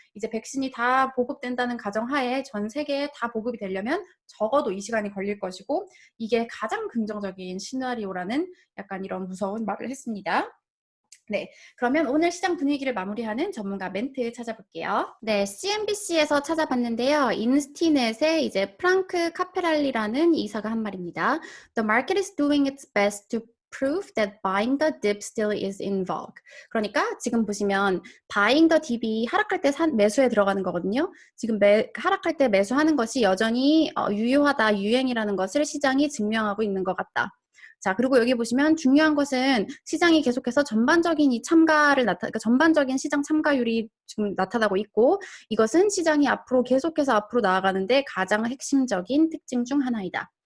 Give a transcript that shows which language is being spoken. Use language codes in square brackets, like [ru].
[ko] 이제 백신이 다 보급된다는 가정하에 전 세계에 다 보급이 되려면 적어도 이 시간이 걸릴 것이고 이게 가장 긍정적인 시나리오라는 약간 이런 무서운 말을 했습니다. 네, 그러면 오늘 시장 분위기를 마무리하는 전문가 멘트 찾아볼게요. 네, CNBC에서 찾아봤는데요. 인스티넷의 이제 프랑크 카페랄리라는 이사가 한 말입니다. [en] The market is doing its best to prove that buying the dip still is in vogue. [ko] 그러니까 지금 보시면 [en] buying the dip [ko] 이 하락할 때 매수에 들어가는 거거든요. 지금 하락할 때 매수하는 것이 여전히 유효하다, 유행이라는 것을 시장이 증명하고 있는 것 같다. 자, 그리고 여기 보시면 중요한 것은 시장이 계속해서 전반적인 이 참가를 그러니까 전반적인 시장 참가율이 지금 나타나고 있고 이것은 시장이 계속해서 앞으로 나아가는데 가장 핵심적인 특징 중 하나이다.